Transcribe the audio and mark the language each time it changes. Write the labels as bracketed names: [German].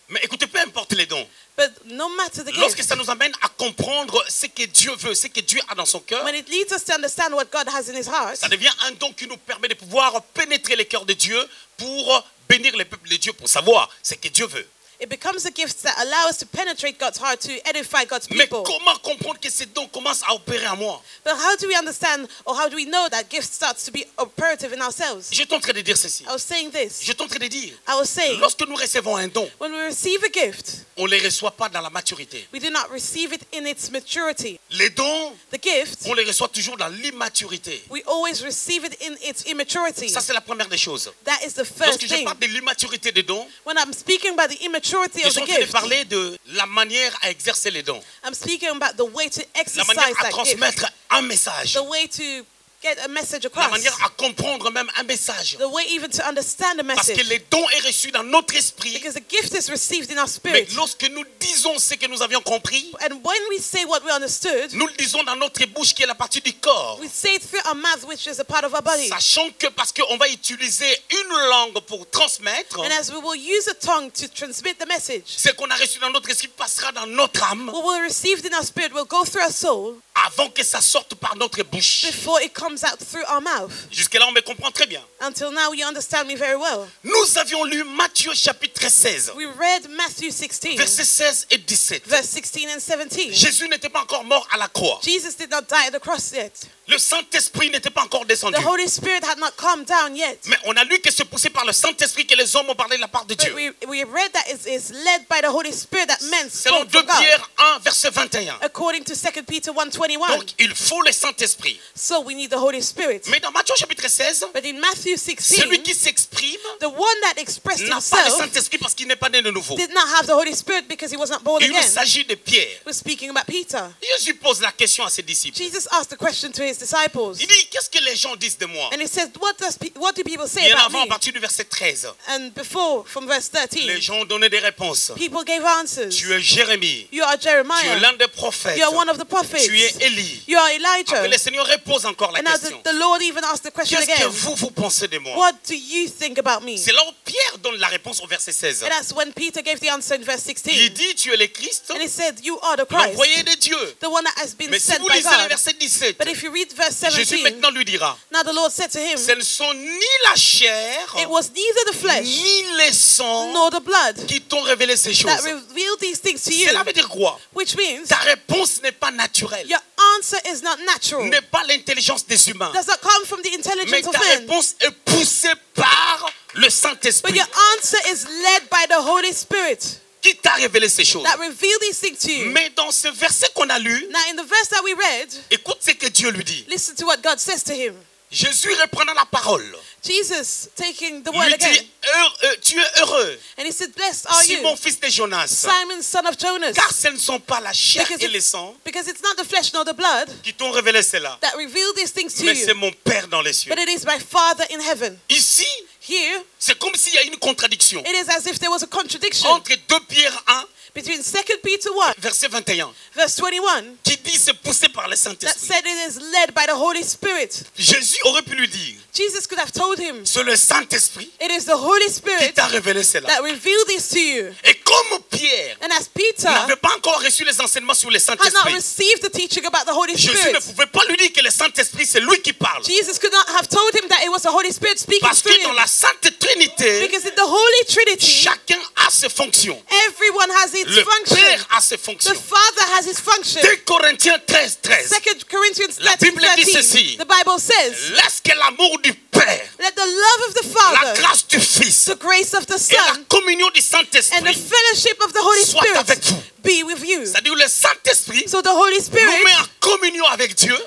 [French] Mais écoutez, peu importe les dons, [English] But no matter the [French] lorsque [English] gift, [French] ça nous amène à comprendre ce que Dieu veut, ce que Dieu a dans son cœur, [English] when it leads us to understand what God has in his heart, [French] ça devient un don qui nous permet de pouvoir pénétrer le cœur de Dieu pour bénir le peuple de Dieu, pour savoir ce que Dieu veut. [English] it becomes a gift that allows us to penetrate God's heart, to edify God's [French] Mais [English] people. [French] comment comprendre que ces dons commencent à opérer en moi? [English] But how do we understand, or how do we know that gift starts to be operative in ourselves? [French] Je suis en train de dire ceci. [English] I was saying this. [French] Je suis en train de dire, [English] I was saying, [French] lorsque nous recevons un don, [English] when we receive a gift, [French] on ne les reçoit pas dans la maturité. [English] we do not receive it in its maturity. [French] Les dons, [English] The gift, [French] on les reçoit toujours dans l'immaturité. [English] we always receive it in its immaturity. [French] Ça, c'est la première des choses. [English] That is the first [French] Lorsque je [English] thing. [French] parle de l'immaturité des dons, [English] When I'm speaking about the immaturity [French] je [English] of [French] suis [English] the [French] en train de [English] gift, [French] parler de la manière à exercer les dons. [English] I'm speaking about the way to [French] La [English] exercise [French] manière à [English] that gift, [French] transmettre un message. [English] the way to get a message [French] La [English] across, [French] manière à comprendre même un message. [English] the way even to understand a [French] Parce que [English] message. [French] les dons est reçu dans notre esprit. [English] Because the gift is received in our [French] Mais [English] spirit. [French] lorsque nous disons ce que nous avions compris, [English] And when we say what we understood, [French] nous le disons dans notre bouche qui est la partie du corps. [English] we say it through our mouth, which is a part of our body. [French] Sachant que parce qu'on va utiliser une langue pour transmettre, [English] And as we will use a tongue to transmit the message, [French] ce qu'on a reçu dans notre esprit passera dans notre âme [English] what we received in our spirit will go through our soul [French] avant que ça sorte par notre bouche. [English] before it comes out through our mouth. [French] Jusque-là, on me comprend très bien. [English] Until now, you understand me very well. [French] Nous avions lu Matthieu chapitre 16, [English] We read Matthew 16, [French] versets 16 et 17. [English] verse 16 and 17. [French] Jésus n'était pas encore mort à la croix. [English] Jesus did not die at the cross yet. [French] Le Saint-Esprit n'était pas encore descendu. [English] The Holy Spirit had not come down yet. [French] Mais on a lu que c'est poussé par le Saint-Esprit que les hommes ont parlé de la part de [English] But [French] Dieu. [English] we read that it's led by the Holy Spirit that men [French] Selon [English] spoke [French] 2 [English] from God. [French] Pierre 1, verset 21. [English] According to 2 Peter 1:21. [French] Donc, il faut le Saint-Esprit. [English] So we need the Holy Spirit. [French] Mais dans Matthieu chapitre 16, [English] But in Matthew 16, [French] celui qui s'exprime [English] the one that expressed [French] n'a pas le [English] himself [French] Saint-Esprit parce qu'il n'est pas né de nouveau. [English] did not have the Holy Spirit because he was not born [French] Il [English] again. [French] s'agit de Pierre. [English] We're speaking about Peter. [French] Jésus pose la question à ses disciples. [English] Jesus asked the question to his disciples. [French] Il dit, qu'est-ce que les gens disent de moi? [English] And he said, what do people say [French] Bien [English] about [French] avant, à [English] me? [French] partir du verset 13, [English] And before, from verse [French] les [English] 13, [French] gens ont donné des réponses. [English] people gave answers. [French] Tu es Jérémie. [English] You are [French] Tu es [English] Jeremiah. [French] l'un des prophètes. [English] You are one of the prophets. [French] Tu es Élie. [English] You are [French] Après, [English] Elijah. [French] le Seigneur repose encore la [English] And now [French] question. [English] the Lord even asked the question [French] Qu'est-ce que [English] again. [French] vous pensez de moi? [English] What do you think about me? [French] C'est là où Pierre donne la réponse au verset 16. [English] And that's when Peter gave the answer in verse [French] Il [English] 16. [French] dit, tu es le Christ, [English] And he said, you are the Christ, [French] l'envoyé de Dieu. [English] the one that has been [French] Mais si [English] sent [French] vous [English] by [French] lisez le [English] God. [French] verset 17, [English] But if you read verse [French] Jésus [English] 17, [French] maintenant lui dira, [English] now the Lord said to him, [French] ce ne sont ni la chair, [English] it was neither the flesh [French] ni les sangs [English] nor the blood [French] qui t'ont révélé ces choses. [English] that revealed these things to you. [French] Cela veut dire quoi? [English] Which means [French] Ta réponse n'est pas naturelle, [English] your answer is not natural. [French] n'est pas l'intelligence des humains, [English] Does not come from the [French] mais [English] intelligence of [French] ta [English] men. [French] réponse est poussée par le [English] But [French] Saint-Esprit [English] your answer is led by the Holy Spirit [French] qui t'a révélé ces choses. [English] that reveal these things to you. [French] Mais dans ce verset qu'on a lu, [English] Now in the verse that we read, [French] écoute ce que Dieu lui dit. [English] listen to what God says to him. [French] Jésus reprenant la parole, [English] Jesus taking the word [French] lui [English] again. [French] dit, tu es heureux, [English] And he said, blessed are [French] Simon [English] you, [French] fils de Jonas, [English] Simon, son of Jonas. [French] car ce ne sont pas la chair [English] Because [French] et les sangs [English] because it's not the flesh nor the blood [French] qui t'ont révélé cela, [English] that reveal these things to [French] mais c'est [English] you, [French] mon Père dans les cieux. [English] but it is my Father in heaven. [French] Ici, [English] Here, [French] c'est comme s'il y a une contradiction [English] it is as if there was a contradiction [French] entre 2 Pierre 1, [English] between 2 Peter 1, [French] verset 21, [English] verse 21, [French] qui dit c'est poussé par le [English] that [French] Saint-Esprit. [English] said it is led by the Holy Spirit. [French] Jésus aurait pu lui dire, [English] Jesus could have told him, [French] c'est le Saint-Esprit [English] it is the Holy [French] qui [English] Spirit [French] t'a révélé cela. [English] that revealed this to you. [French] Et comme Pierre [English] And as Peter [French] n'avait pas encore reçu les enseignements sur le [English] had not [French] Saint-Esprit, [English] received the teaching about the Holy [French] Jésus ne [English] Spirit, [French] pouvait pas lui dire que le Saint-Esprit c'est lui qui parle. [English] Jesus could not have told him that it was the Holy Spirit speaking [French] Parce [English] through [French] que dans [English] him. [French] la Sainte Trinité, [English] Because in the Holy Trinity, [French] chacun a ses fonctions. [English] everyone has its [French] Le [English] function. [French] Père a ses [English] The [French] fonctions. [English] Father has his function. [French] 2 Corinthiens 13, 13. [English] 2 Corinthians [French] La [English] 13, [French] Bible dit ceci. [English] 13. The Bible says, [French] Laisse que l'amour du Père, [English] let the love of the [French] la [English] Father, [French] grâce du Fils [English] the grace of the [French] et la [English] Son, [French] communion du [English] and the [French] Saint-Esprit [English] fellowship of the Holy [French] soit avec [English] Spirit [French] vous. [English] be with you. [French] C'est-à-dire le Saint-Esprit [English] So the Holy [French] nous [English] Spirit [French] met en communion avec Dieu